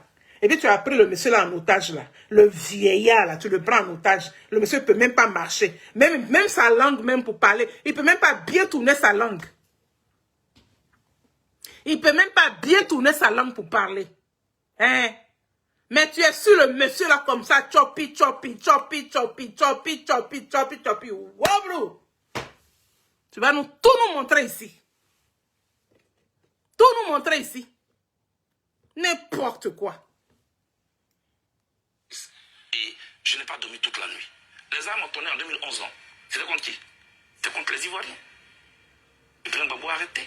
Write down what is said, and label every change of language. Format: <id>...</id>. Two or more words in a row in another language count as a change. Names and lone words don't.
<fr>Et puis tu as pris le monsieur là en otage là. Le vieillard là, tu le prends en otage. Le monsieur ne peut même pas marcher. Même sa langue, même pour parler. Il ne peut même pas bien tourner sa langue. Il ne peut même pas bien tourner sa langue pour parler. Hein? Mais tu es sur le monsieur là comme ça. Chopi, chopi, chopi, chopi, chopi, chopi, chopi, chopi.</fr> <en>Wow, bro.</en> <fr>Tu vas tout nous montrer ici. Tout nous montrer ici. N'importe quoi. Et je n'ai pas dormi toute la nuit. Les armes ont tourné en 2011 ans. C'était contre qui? C'était contre les Ivoiriens. Le président Gbagbo a arrêté.</fr>